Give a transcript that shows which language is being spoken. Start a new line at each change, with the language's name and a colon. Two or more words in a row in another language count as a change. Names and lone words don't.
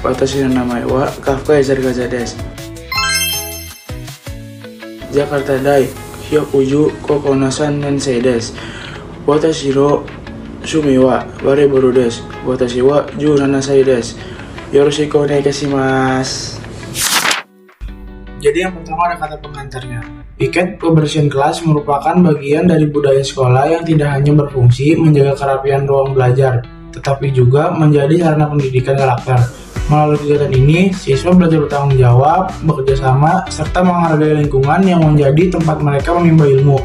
Japanese: 私の名前はカフカエザルガザです。ジャカルタ大110高校の3年生です。私の趣味はバレーボールです。私は17歳です。よろしくお願いします。
Indonesian: Jadi yang pertama ada kata pengantarnya. Piket kebersihan kelas merupakan bagian dari budaya sekolah yang tidak hanya berfungsi menjaga kerapian ruang belajar, tetapi juga menjadi sarana pendidikan karakter. Melalui kegiatan ini, siswa belajar bertanggung jawab, bekerja sama, serta menghargai lingkungan yang menjadi tempat mereka menimba ilmu.